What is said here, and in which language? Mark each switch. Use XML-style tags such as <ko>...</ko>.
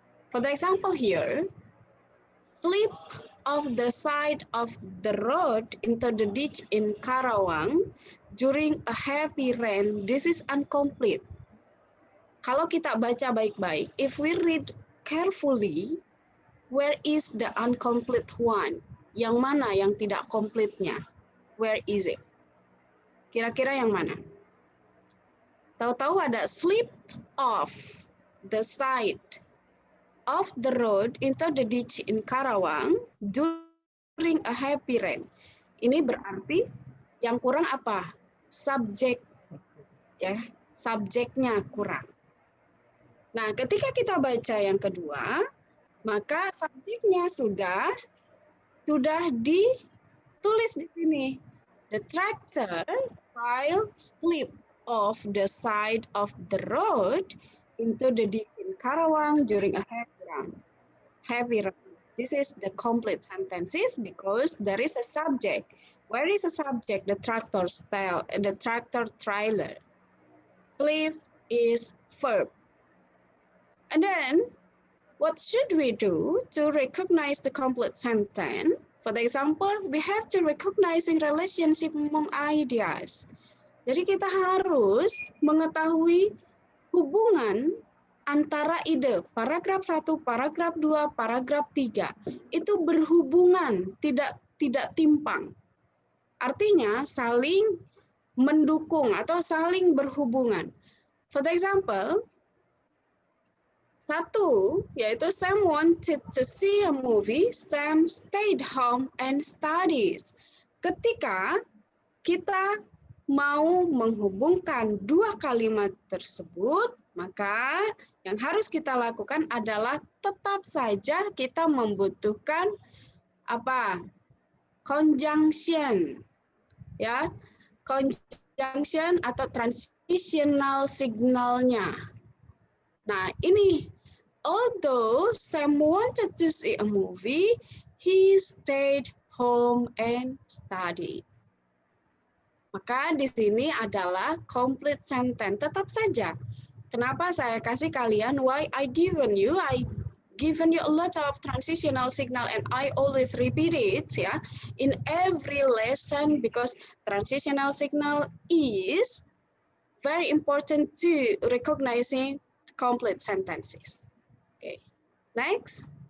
<en>For the example here, slip off the side of the road into the ditch in Karawang during a heavy rain. This is incomplete.</en> <id>Kalau kita baca baik-baik,</id> <en>if we read carefully, where is the incomplete one?</en> <id>Yang mana yang tidak komplitnya?</id> <en>Where is it?</en> <id>Kira-kira yang mana? Tahu-tahu ada</id> <en>slip off the side of the road into the ditch in Karawang during a heavy rain.</en> <id>Ini berarti yang kurang apa? Subjek, ya, subjeknya kurang. Nah, ketika kita baca yang kedua, maka subjeknya sudah ditulis di sini.</id> <en>The tractor while slip off the side of the road into the ditch in Karawang during a heavy rain. This is the complete sentences because there is a subject. Where is the subject? The tractor trailer. Slip is verb. And then, what should we do to recognize the complete sentence? For example, we have to recognizing relationship among ideas.</en> <id>Jadi kita harus mengetahui hubungan antara ide, paragraf 1, paragraf 2, paragraf 3, itu berhubungan, tidak timpang. Artinya saling mendukung atau saling berhubungan.</id> <en>For example, 1, yaitu Sam wanted to see a movie, Sam stayed home and studies.</en> <id>Ketika kita mau menghubungkan dua kalimat tersebut, maka yang harus kita lakukan adalah tetap saja kita membutuhkan apa? Conjunction. Ya. Conjunction atau transitional signalnya. Nah, ini</id> <en>although Sam wanted to see a movie, he stayed home and studied.</en> <id>Maka di sini adalah complete sentence. Tetap saja. Kenapa saya kasih kalian</id> <en>why I given you a lot of transitional signal and I always repeat it ya in every lesson because transitional signal is very important to recognizing complete sentences. Okay. Next.</en>